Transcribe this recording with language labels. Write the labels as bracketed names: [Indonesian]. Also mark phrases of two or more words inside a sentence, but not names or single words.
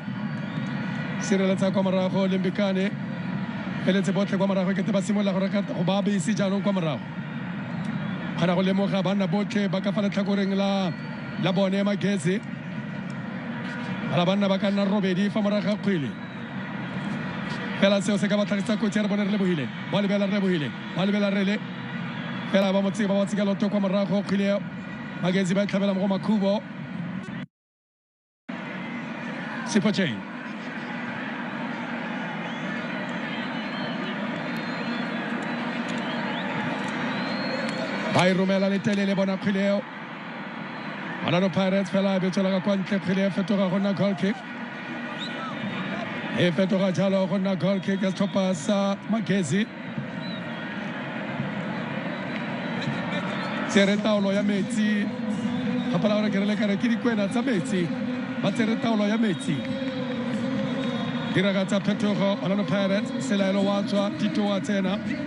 [Tswana] sireletsa kwa morago Limbikane feletse botlhe kwa morago ke te ba simolla go reka go ba bese jaanong kwa morago kana go lemoga banna botlhe ba ka fa letlhakoreng la bone Magesi ala banna ba ka nna robedi fa morago kgwele fela seo se ka ba tlhagisa kotsi re bone re lebohile ba lebela rele fela ba motse ba wa tsika lotto kwa morago kgwele Magesi ba tlhabela mo makhubo Sipoche ba romela le telele bona kgwele Orlando Pirates fela be tsela ka kwa ntle kgwele fetoga gona [English] goal kick [Tswana] e fetoga jalo gona [English] goal kick [Tswana] ya setlhopha sa Magesi tsere taolo ya metsi gapela gore ke re le kare ke dikwena tsa metsi ba tsere taolo ya metsi diragatsa phetogo Orlando Pirates selaelo wa tswa Tito wa tsena